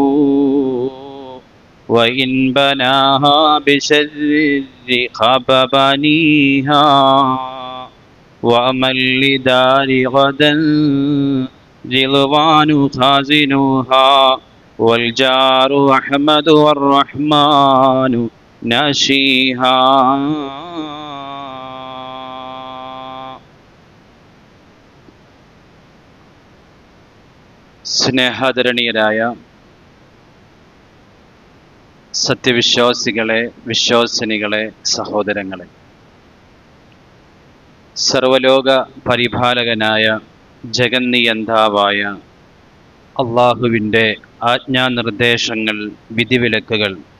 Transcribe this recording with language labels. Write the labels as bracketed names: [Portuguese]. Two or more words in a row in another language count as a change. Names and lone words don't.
[Arabic] وإن بناها بشر خاب بنيها وأمن لدار غدا رضوان خازنها والجار أحمد والرحمن ناشيها. [Malayalam] സ്നേഹാദരണീയരായ സത്യവിശ്വാസികളെ, വിശ്വാസിനികളെ, സഹോദരങ്ങളെ, സർവലോക പരിപാലകനായ ജഗന്നിയന്താവായ അള്ളാഹുവിൻ്റെ ആജ്ഞാനിർദ്ദേശങ്ങൾ, വിധിവിലക്കുകൾ